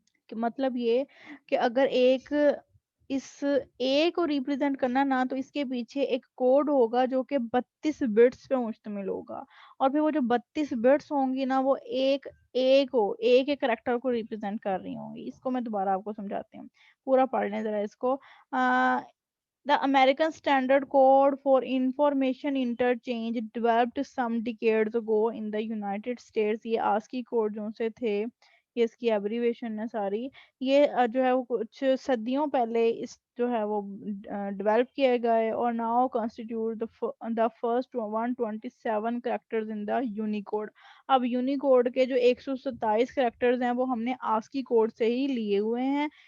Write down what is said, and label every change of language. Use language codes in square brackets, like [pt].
[hi] कि मतलब ये कि अगर एक इस ए को रिप्रेजेंट करना ना, तो इसके पीछे एक कोड होगा जो कि 32 बिट्स पे मुश्तमिल होगा। और फिर वो जो 32 बिट्स होंगी ना, वो एक एक करेक्टर को रिप्रेजेंट कर रही होंगी। इसको मैं दोबारा आपको समझाती हूँ, पूरा पढ़ लें जरा इसको। [en] The American Standard Code for Information Interchange developed some decades ago in the United States। [hi] ये ASCII कोड जो से थे, ये इसकी एब्रीवेशन है सारी। ये जो है वो कुछ सदियों पहले इस जो है वो डेवलप किए गए और [en] Now constitute the first 127 characters in the Unicode. [hi] अब यूनिकोड के जो 127 करेक्टर्स हैं वो हमने ASCII कोड से ही लिए हुए हैं।